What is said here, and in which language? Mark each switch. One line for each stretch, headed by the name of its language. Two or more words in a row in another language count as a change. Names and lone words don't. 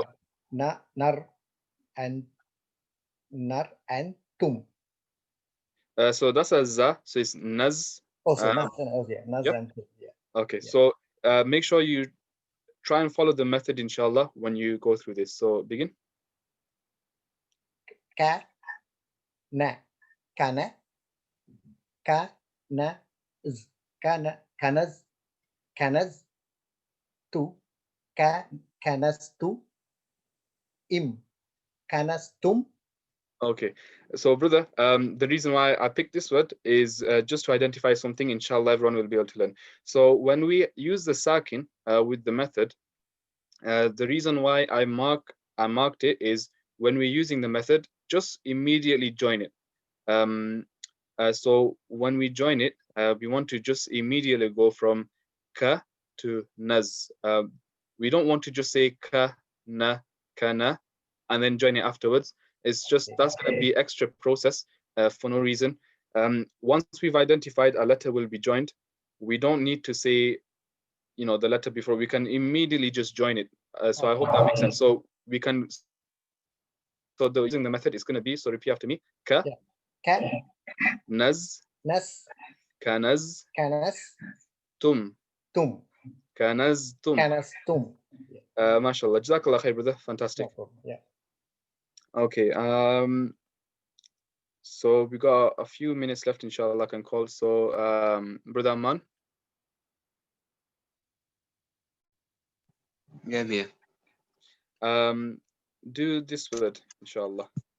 English: nar and tum. so that's a za. So it's naz. Also naz yep. and tum. Yeah. Okay. Yeah. So make sure you try and follow the method, inshallah, when you go through this. So begin.
Arabic: ك ن كنا ك ن ز كنا كنز تو كنس تو م كنستم.
English: Okay, so brother, the reason why I picked this word is just to identify something, inshallah, everyone will be able to learn. So when we use the sakin with the method, the reason why I marked it is when we're using the method, just immediately join it. So when we join it, we want to just immediately go from ka to naz. We don't want to just say
Arabic: ك ن كنا,
English: and then join it afterwards. It's just, that's going to be extra process for no reason. Once we've identified a letter will be joined, we don't need to say, you know, the letter before. We can immediately just join it. So I hope that makes sense. So we can, so using the method is going to be, so repeat after me,
Arabic: ك نز كنز تم كنزتم.
English: MashaAllah.
Arabic: جزاك الله خير,
English: brother. Fantastic. Yeah. Okay. So we got a few minutes left, inshallah, I can call. So brother Amman. Yeah, I'm here. Do this word, inshallah.